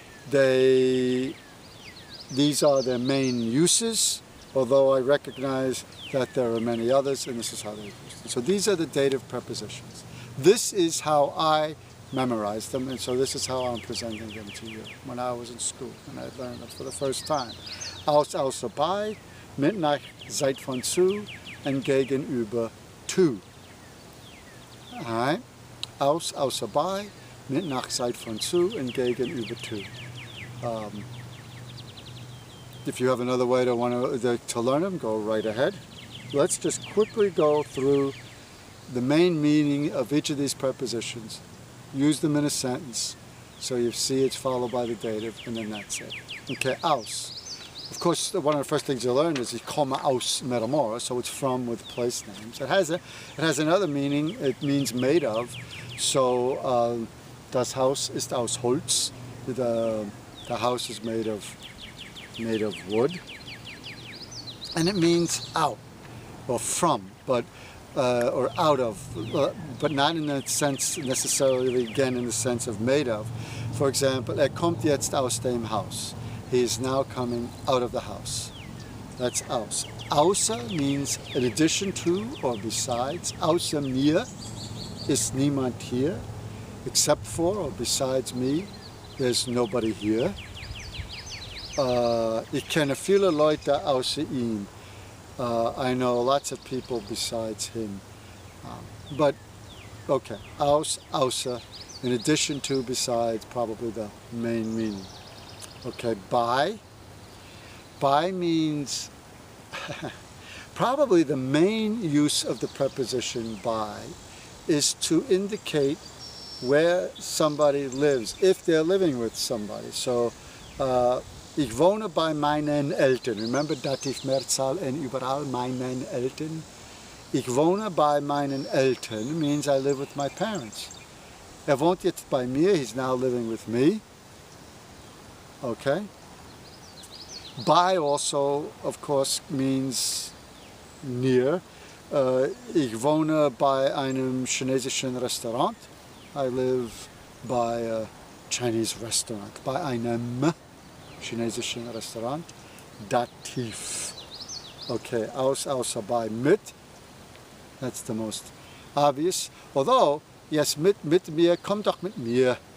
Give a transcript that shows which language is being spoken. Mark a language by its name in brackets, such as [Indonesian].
[English] These are their main uses, although I recognize that there are many others, and this is how they're used. So these are the dative prepositions. This is how I memorized them, and so this is how I'm presenting them to you when I was in school, and I learned them for the first time. [German] Aus, außer, bei, mit, nach, seit, von, zu, and gegenüber, [English] to. Alright? [German] Aus, außer, bei, mit, nach, seit, von, zu, and gegenüber, to. [English] If you have another way to learn them, go right ahead. Let's just quickly go through the main meaning of each of these prepositions. Use them in a sentence, so you see it's followed by the dative, and then that's it. Okay, aus. Of course, one of the first things you learn is [German] ich komme aus Metamora, [English] so it's from with place names. It has another meaning. It means made of. So [German] das Haus ist aus Holz. [English] The house is made of wood, and it means out or from, but or out of, but not in the sense necessarily, again, in the sense of made of. For example, [German] kommt jetzt aus dem Haus. [English] He is now coming out of the house. That's aus. Außer means in addition to or besides. [German] Außer mir ist niemand hier. [English] Except for or besides me, there's nobody here. [German] Ich kenne viele Leute außer ihm. [English] I know lots of people besides him. But, okay, aus, außer, in addition to, besides, probably the main meaning. Okay, by. By means, probably the main use of the preposition by is to indicate where somebody lives, if they're living with somebody. [German] So, ich wohne bei meinen Eltern. [English] Remember dative [German] Mehrzahl and überall meinen Eltern. Ich wohne bei meinen Eltern [English] means I live with my parents. [German] Wohnt jetzt bei mir, [English] he's now living with me. Okay. Bei also, of course, means near. [German] Ich wohne bei einem chinesischen Restaurant. [English] I live by a Chinese restaurant. [German] Bei einem chinesischen Restaurant. Dativ. [English] Okay, aus, außer, bei, mit. That's the most obvious. Although, yes, [German] mit mir, komm doch mit mir.